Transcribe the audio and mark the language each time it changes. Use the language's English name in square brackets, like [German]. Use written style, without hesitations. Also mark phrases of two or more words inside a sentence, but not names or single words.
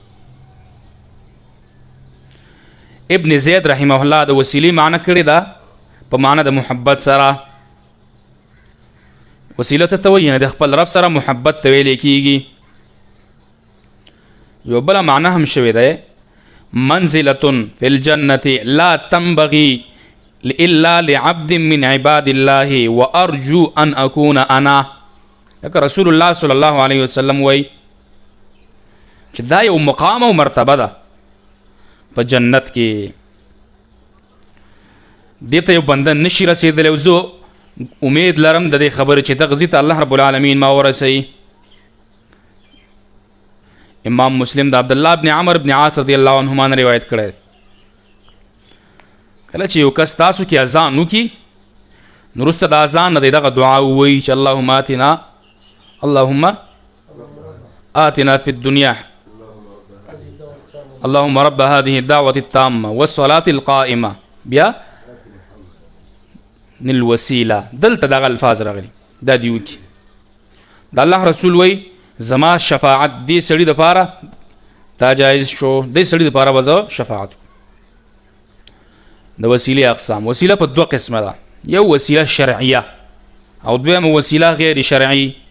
[Pashto] ابن زید [Arabic] رحمه الله [Pashto] د وسیلې معنی کړې ده په معنی د محبت سره. وسیله څه ته وایي؟ یعنې د خپل رب سره محبت ته ویلی کېږي. یو بله معنی هم شوې ده، [Arabic] منزلة فی الجنة لا تنبغي الا لعبد من عباد الله وارجو ان اكون انا. [Pashto] لکه رسول الله [Arabic] صلی الله علیه وسلم [Pashto] وایي چې دا یو مقام او مرتبه ده په جنت کې، دې ته یو بنده نشي رسېدلی. او زه امید لرم د دې خبرې چې دغه ځای ته [Arabic] الله رب العالمین [Pashto] ما ورسوي. امام مسلم د عبدالله بن عمر بن عاص [Arabic] رضی الله عنهما [Pashto] نه روایت کړی، کله چې یو کس تاسو کې اذان وکړي نو وروسته د اذان نه دی دغه دعا ووایي چې [Arabic] اللهم آتنا فی الدنیا اللهم رب هذه الدعوة التامة والصلاة القائمة [Pashto] بیا الوسیله. دلته دغه الفاظ راغلي دا دی وکړي. د الله رسول وایي زما شفاعت دې سړي دپاره دا جایز شو، دې سړي دپاره به زه شفاعت. د وسیلې اقسام، وسیله په دوه قسمه ده، یو وسیله شرعیه او دویمه وسیله غیر شرعي.